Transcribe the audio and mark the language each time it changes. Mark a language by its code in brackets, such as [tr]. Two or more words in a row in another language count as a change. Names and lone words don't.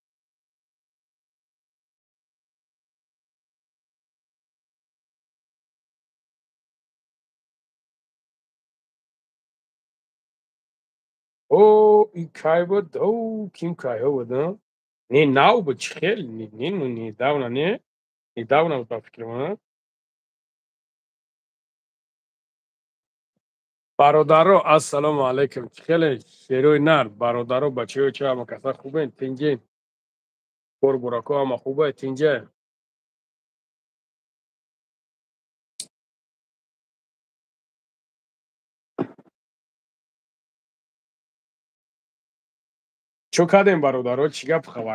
[tg] О, ин кай буд? О, ким кайҳо буд, а? Не нав буд, чӣ хел? [ru] Недавно не? [tg] Недавно буд ба фикри ман. Бародаро, ассалому алайкум. Чӣ хеле? Шерои нар, бародаро, бачаҳо чӣ ҳама каса хубен? Тинҷен? Кору буракҳо ҳама хубай? Тинҷа? Чӯ кардем бародаро? Чӣ гап хабар?